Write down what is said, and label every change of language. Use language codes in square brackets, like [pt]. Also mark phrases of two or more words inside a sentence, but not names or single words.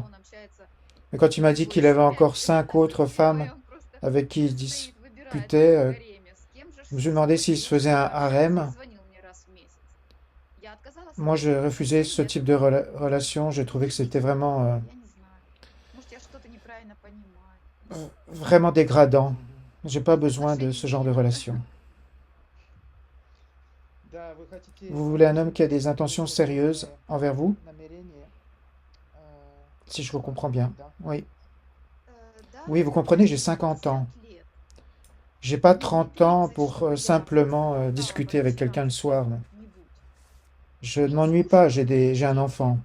[fr] Mais quand il m'a dit qu'il avait encore 5 autres femmes avec qui il disputait, je me suis demandé s'il se faisait un harem. Moi, je refusais ce type de relation. Je trouvais que c'était vraiment dégradant. Мгм. J'ai pas besoin de ce genre de relation. [ru] Да, вы хотите [fr] Vous voulez un homme qui a des [ru] какие-то [fr] intentions sérieuses [ru] серьезные [fr] envers vous, [ru] намерения? [fr] si je vous comprends bien. [ru] Да. [fr] Oui. Oui, vous comprenez, j'ai 50 ans. J'ai pas 30 ans pour simplement discuter avec quelqu'un le soir. Non. Je ne m'ennuie pas, j'ai un enfant.